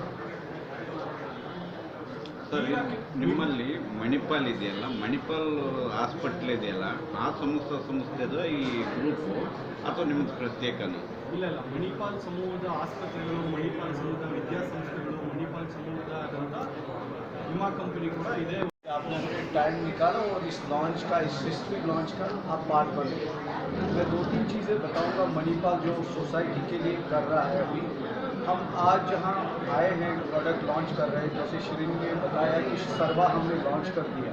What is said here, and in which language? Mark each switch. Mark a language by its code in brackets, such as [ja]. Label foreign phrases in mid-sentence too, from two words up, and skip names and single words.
[kn] ಸರ್ ನಿಮ್ಮಲ್ಲಿ ಮಣಿಪಾಲ್ ಇದೆಯಲ್ಲ, ಮಣಿಪಾಲ್ ಹಾಸ್ಪಿಟ್ಲ್ ಇದೆಯಲ್ಲ, ಆ ಸಂಸ್ಥೆದು ಈ ಗ್ರೂಪು ಅಥವಾ ನಿಮ್ಮದು ಪ್ರತ್ಯೇಕನೂ? ಇಲ್ಲ, ಮಣಿಪಾಲ್ ಸಮೂಹದ ಆಸ್ಪತ್ರೆಗಳು, ಮಣಿಪಾಲ್ ಸಮೂಹದ ವಿದ್ಯಾಸಂಸ್ಥೆಗಳು, ಮಣಿಪಾಲ್ ಸಮೂಹದ ಆದಂಥ ವಿಮಾ ಕಂಪನಿ ಕೂಡ ಇದೆ. [hi] आपने टाइम निकाला और इस लॉन्च का, इस [en] history launch [hi] का आप पार्ट बने। मैं 2-3 चीज़ें बताऊंगा मणिपाल जो सोसाइटी के लिए कर रहा है। अभी हम आज जहां आए हैं [en] product launch [hi] कर रहे हैं, जैसे श्रीन ने बताया कि सर्वा हमने लॉन्च कर दिया।